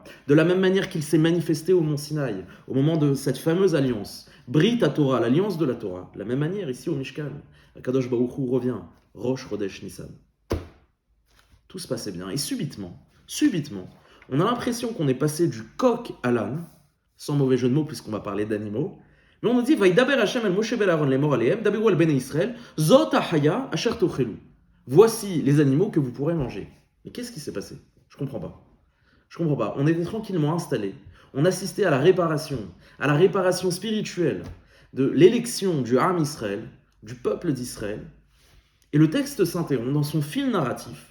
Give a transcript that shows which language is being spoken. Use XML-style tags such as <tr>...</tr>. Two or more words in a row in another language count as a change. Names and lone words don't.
<fr>De la même manière qu'il s'est manifesté au mont Sinaï, au moment de cette fameuse alliance,</fr> <he>ברית התורה,</he> <fr>l'alliance de la Torah, de la même manière ici au Mishkan,</fr> <he>קדוש ברוך הוא</he> <fr>revient,</fr> <he>ראש חודש ניסן.</he> <fr>Tout se passait bien, et subitement, on a l'impression qu'on est passé du coq à l'âne, sans mauvais jeu de mots puisqu'on va parler d'animaux, mais on nous dit</fr> <he>וידבר ה' אל משה ואל אהרן לאמר אליהם דברו אל בני ישראל זאת החיה אשר תאכלו.</he> <fr>Voici les animaux que vous pourrez manger. Mais qu'est-ce qui s'est passé? Je comprends pas. On était tranquillement installés. On assistait à la réparation spirituelle de l'élection du</fr> <he>עם ישראל,</he> <fr>du peuple d'Israël. Et le texte s'interrompt dans son fil narratif.</fr>